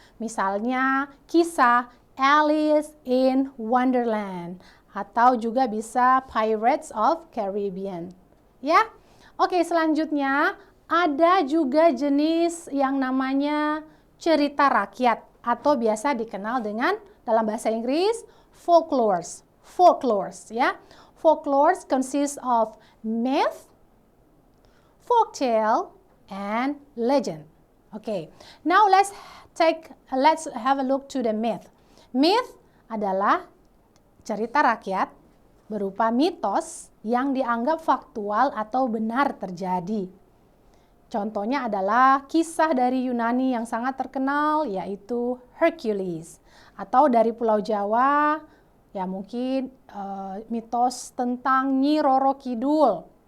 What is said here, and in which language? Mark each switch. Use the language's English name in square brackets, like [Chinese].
[Indonesian] Misalnya kisah Alice in Wonderland atau juga bisa Pirates of Caribbean. Ya. Oke, selanjutnya ada juga jenis yang namanya cerita rakyat atau biasa dikenal dengan dalam bahasa Inggris folklores. [English] Folklores, ya. Folklores consists of myth, folktale, and legend. Okay, now let's have a look to the myth. [Indonesian] Myth adalah cerita rakyat berupa mitos yang dianggap faktual atau benar terjadi. Contohnya adalah kisah dari Yunani yang sangat terkenal, yaitu Hercules. Atau dari Pulau Jawa, ya mungkin mitos tentang Nyi Roro Kidul.